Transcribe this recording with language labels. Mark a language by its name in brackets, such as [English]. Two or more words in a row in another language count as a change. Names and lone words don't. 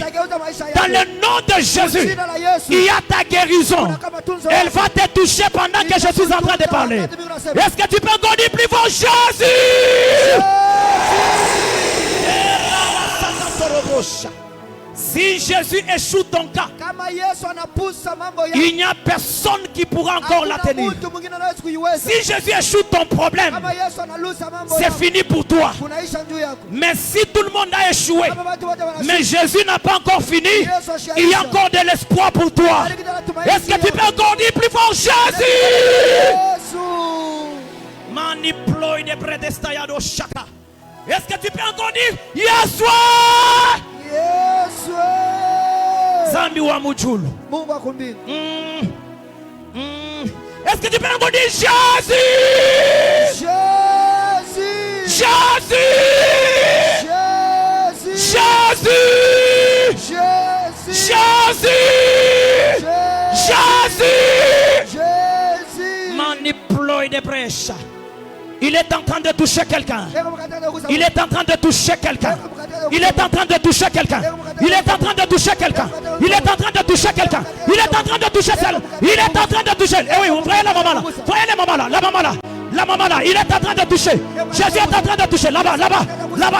[French] Dans le nom de Jésus, il y a ta guérison. Elle va te toucher pendant que je suis en train de parler. Est-ce que tu peux encore dire plus fort Jésus? Si Jésus échoue ton cas, [Swahili] Kama Yesu anapusa mambo [French] il [Swahili] yako, [French] n'y a personne qui pourra encore la [Swahili] hakuna [French] tenir. [Swahili] mtu mwingine anaweza kuiweza. [French] Si Jésus échoue ton problème, [Swahili] Kama Yesu analusa mambo [French] c'est [Swahili] yako, [French] fini pour toi. [Swahili] kunaisha juu yako. [French] Mais si tout le monde a échoué, [Swahili] Kama watu wote wanashinda, [French] mais Jésus n'a pas encore fini, il y a encore de l'espoir pour toi. Est-ce que tu peux encore dire plus fort Jésus? [Swahili] Yesu. Maniploy de predestayado shaka. [French] Est-ce que tu peux encore dire Yesu? [Swahili] Yesu. Zambi wa mujulu. Mungu akumbini. [French] Est-ce que tu peux encore dire Jésus? Jésus. Jésus! Jésus. Jésus! Jésus. Jésus! Jésus! Jésus. Maniploy de prêche. Il est en train de toucher quelqu'un. [Swahili] Eko mkatana kugusa. [French] Il est en train de toucher quelqu'un. Il est en train de toucher quelqu'un. Il est en train de toucher quelqu'un. Il est en train de toucher quelqu'un. Il est en train de toucher celle. Il est en train de toucher. Eh oui, vous voyez la maman là. Voyez la maman là. La maman là. La maman là. Il est en train de toucher. Jésus est en train de toucher. Là-bas, là-bas. Là-bas.